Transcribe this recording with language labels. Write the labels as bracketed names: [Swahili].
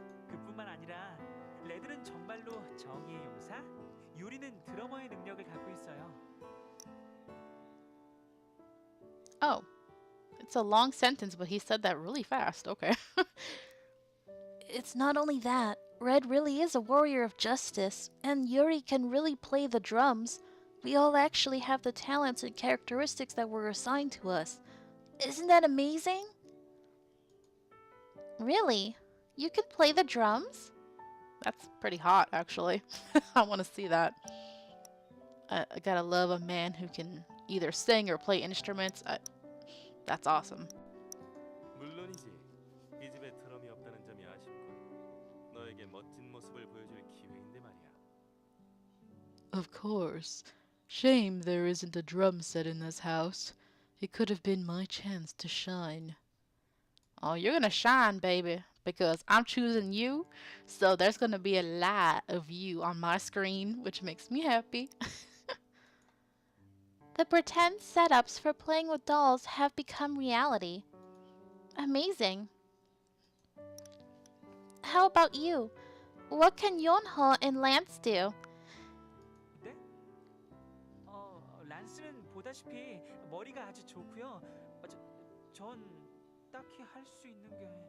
[Korean] 그뿐만 아니라 레드는 정말로 정의의 용사, 유리는 드러머의 능력을 갖고 있어요. [English] Oh. It's a long sentence, but he said that really fast. Okay. It's not only that. Red really is a warrior of justice, and Yuri can really play the drums. We all actually have the talents and characteristics that were assigned to us. Isn't that amazing? Really? You can play the drums? That's pretty hot, actually. I want to see that. I gotta love a man who can either sing or play instruments. That's awesome. [Korean] 물론이지. 이 집에 드럼이 없다는 점이 아쉽군. 너에게 멋진 모습을 보여줄 기회인데 말이야. [English] Of course. Shame there isn't a drum set in this house. It could have been my chance to shine. Oh, you're gonna shine, baby, because I'm choosing you, so there's gonna be a lot of you on my screen, which makes me happy. The pretend setups for playing with dolls have become reality. Amazing. How about you? What can Yonho and Lance do? [Korean] 네? 란스는 보다시피 머리가 아주 좋고요. 전 딱히 할 수 있는 게